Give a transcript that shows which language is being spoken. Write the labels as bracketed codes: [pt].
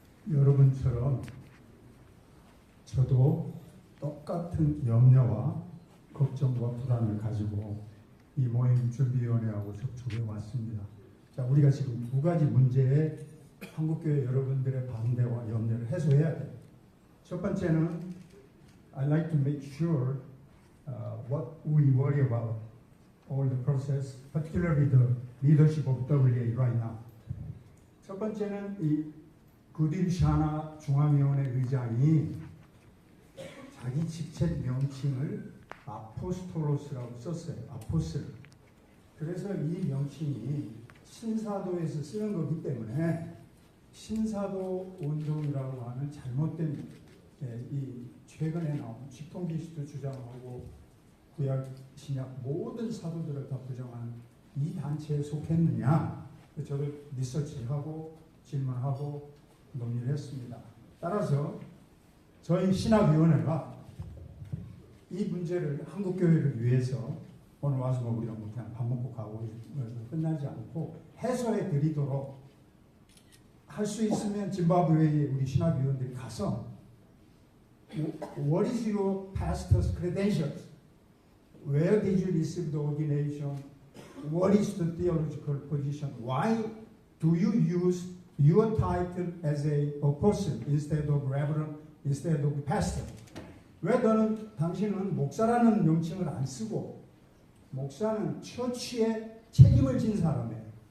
[ko] 여러분처럼 저도 똑같은 염려와 걱정과 불안을 가지고 이 모임 준비위원회하고 접촉해 왔습니다. 자, 우리가 지금 두 가지 문제에 한국교회 여러분들의 반대와 염려를 해소해야 돼요. 첫 번째는 [en] I like to make sure what we worry about all the process, particularly the leadership of WEA right now. [ko] 첫 번째는 이 구딜 샤나 중앙위원회 의장이 자기 직책 명칭을 아포스토로스라고 썼어요. 아포슬. 그래서 이 명칭이 신사도에서 쓰는 거기 때문에 신사도 운동이라고 하는 잘못된 이 최근에 나온 직통기시도 주장하고 구약 신약 모든 사도들을 다 부정하는 이 단체에 속했느냐, 저도 리서치하고 질문하고 논의를 했습니다. 따라서 저희 신학위원회가 이 문제를 한국교회를 위해서 오늘 와서 뭐 우리가 뭐 그냥 밥 먹고 가고 끝나지 않고 해소해 드리도록 할 수 있으면 짐바브웨에 우리 신학위원들이 가서 [en] What is your pastor's credentials? Where did you receive the ordination? What is the theological position? Why do you use your title as a apostle instead of reverend, instead of pastor? [ko] 왜 당신은 목사라는 명칭을 안 쓰고, 목사는 처치에 책임을 진 사람이에요.